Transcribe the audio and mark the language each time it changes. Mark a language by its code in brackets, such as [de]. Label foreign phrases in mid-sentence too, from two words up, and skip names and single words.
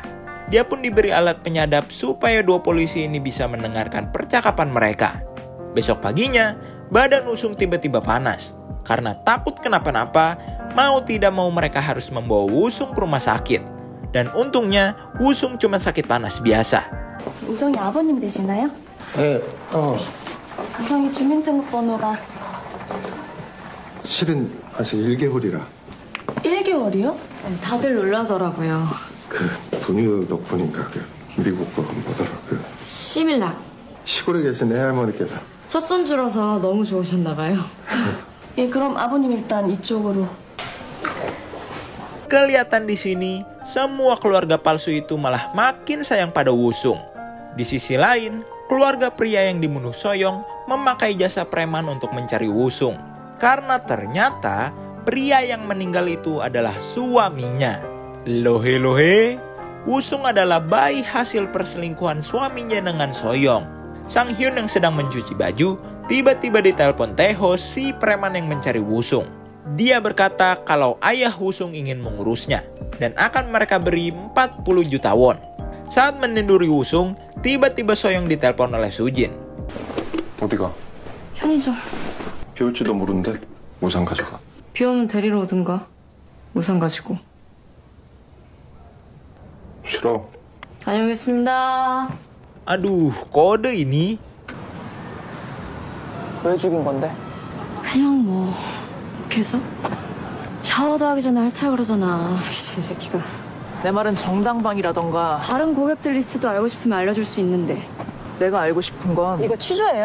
[id] Dia pun diberi alat penyadap supaya dua polisi ini bisa mendengarkan percakapan mereka. Besok paginya, badan Wusung tiba-tiba panas. Karena takut kenapa-napa, mau tidak mau mereka harus membawa Wusung ke rumah sakit. Dan untungnya, Wusung cuma sakit panas biasa. [ko] 우성이 아버님 되시나요? 네, 우성이 주민등록번호가 실은 아직 1개월이라. 1개월이요? 다들 놀라더라고요. 그 분유 덕분인가 미국 거 뭐더라 시밀락. 시골에 계신 애할머니께서. 첫 손주라서 너무 좋으셨나 봐요. 예, 그럼 아버님 일단 이쪽으로. [id] Kelihatan di sini, semua keluarga palsu itu malah makin sayang pada Wusung. Di sisi lain, keluarga pria yang dibunuh Soyoung memakai jasa preman untuk mencari Wusung. Karena ternyata pria yang meninggal itu adalah suaminya. Lohe, Wusung adalah bayi hasil perselingkuhan suaminya dengan Soyoung. Sang Hyun yang sedang mencuci baju, tiba-tiba ditelepon Taeho, si preman yang mencari Wusung. Dia berkata kalau ayah Wusung ingin mengurusnya dan akan mereka beri 40 juta won. Saat meninduri Wusung, tiba-tiba Soyoung ditelepon oleh Sujin. [ko] 어디가? 편의점. 비 올지도 모르는데 우산 가져가. 비 오면 데리러 오든가. 우산 가지고. 싫어. 다녀오겠습니다. [id] Aduh, kode ini. [ko] 왜 죽인 건데? 그냥 뭐 계속 샤워도 하기 전에 할차 그러잖아. 이 새끼가. 내 말은 정당방이라던가. 다른 고객들 리스트도 알고 싶으면 알려줄 수 있는데. 내가 알고 싶은 건 이거 취조예요?